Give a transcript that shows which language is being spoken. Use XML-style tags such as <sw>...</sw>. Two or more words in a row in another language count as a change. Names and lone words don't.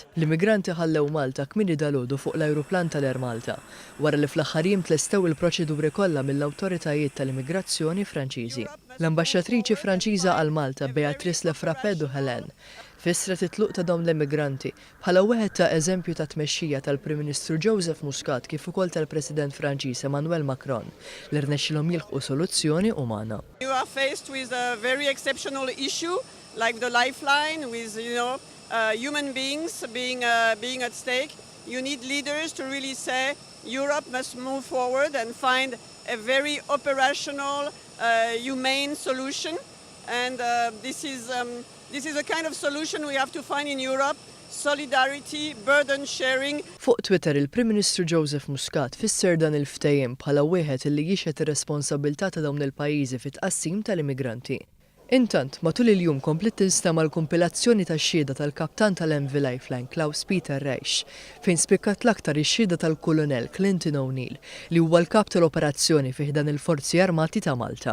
<mt>L-immigranti ħallew Malta kmieni dalgħodu fuq l-ajruplan tal-Air Malta, wara li fl-aħħar jiem tlestew il-proċeduri kollha mill-awtoritajiet tal-immigrazzjoni Franċiżi. L-ambaxxatriċi Franċiża għal Malta Beatrice Lefrappedu Helen fissret it-tluq ta' dawn l-immigranti bħala wieħed ta' eżempju ta' tmexxija tal-Prim Ministru Joseph Muscat kif ukoll tal-President Franċiż Emmanuel Macron li rnexxilhom jilħqu soluzzjoni umana.</mt> <en>You are faced with a very exceptional issue like the lifeline with human beings being at stake. You need leaders to really say Europe must move forward and find a very operational, humane solution. And this is a kind of solution we have to find in Europe. Solidarity, burden sharing.</en> <mt>Fuq Twitter il-Prim Ministru Joseph Muscat fisser dan il-ftehim bħala wieħed li jixħet ir-responsabilità ta' dawn il-pajjiżi fit-tqassim tal-immigranti. Intant, matul il-jum komplet tinstema l-kompilazzjoni tax-xhieda tal-kaptan tal-MV Lifeline Klaus Peter Reich, fejn spikkat l-aktar ix-xhieda tal-Kolonel Clinton O'Neill li huwa l-kap tal-operazzjoni fih dan il-Forzi Armati ta' Malta.</mt>